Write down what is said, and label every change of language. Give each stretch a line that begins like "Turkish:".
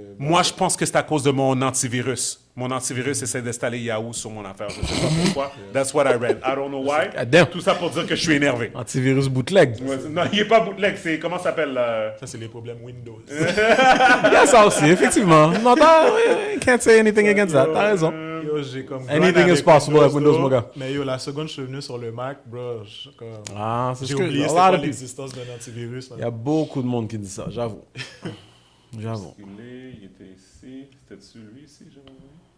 French: Moi, je pense que c'est à cause de mon antivirus. Mon antivirus essaie d'installer Yahoo sur mon affaire. Je ne sais pas pourquoi.
English: That's what I read. I don't know why.
French: Tout ça pour dire que je suis énervé. Antivirus bootleg. Ouais, non, il n'est pas bootleg. C'est, comment ça s'appelle? Ça, c'est les problèmes Windows. Il y a ça aussi, effectivement. Non,
English: can't say anything against that.
French: T'as raison. Yo, j'ai comme
English: anything is possible
French: avec Windows, mon gars. Mais yo, la seconde, je suis venu sur le Mac, bro. J'ai oublié c'était quoi l'existence d'un antivirus. Il y a beaucoup de monde qui dit ça, j'avoue. J'avoue. Il était ici. C'était-tu lui ici, j'avais envoyé?